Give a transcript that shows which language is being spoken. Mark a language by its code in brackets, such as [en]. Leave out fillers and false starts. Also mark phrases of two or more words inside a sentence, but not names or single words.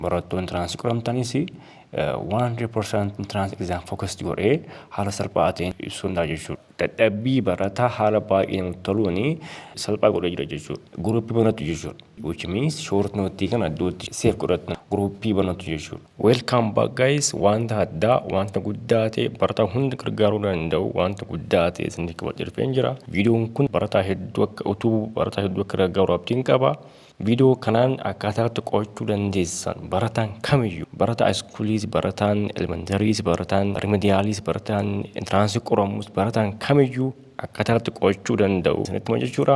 [om] barattoonni entrance qoramtanis 100% [en] entrance exam focused [om] godhee haala salphaa ta'een ibsuu danda'a jechuudha. Dadhabbii barataa haala baay'ee namatti toluuni salphaa godhee jira jechuudha. Guruppii banatu jechuudha. [en] Which means short note [om] kana iddootti safe godhatan guruppii banatu jechuudha. [en] Welcome back guys. [om] Wanta addaa wanta guddaa ta'e barataa hunda gargaaruu danda'u wanta guddaa ta'e isinii qabadhee dhufeen jira. Viidiyoon kun barataa hedduu akka utubuu barataa hedduu akka gargaaru abdiin qaba. Video kanaan akkaataa qo'achuu dandeessan barataan kamiyyuu barataa iskuuliis barataan elementaries barataan remedialis barataan entrance qoramus barataan kamiyyuu akkaataa qo'achuu danda'u sanatti jechuudha.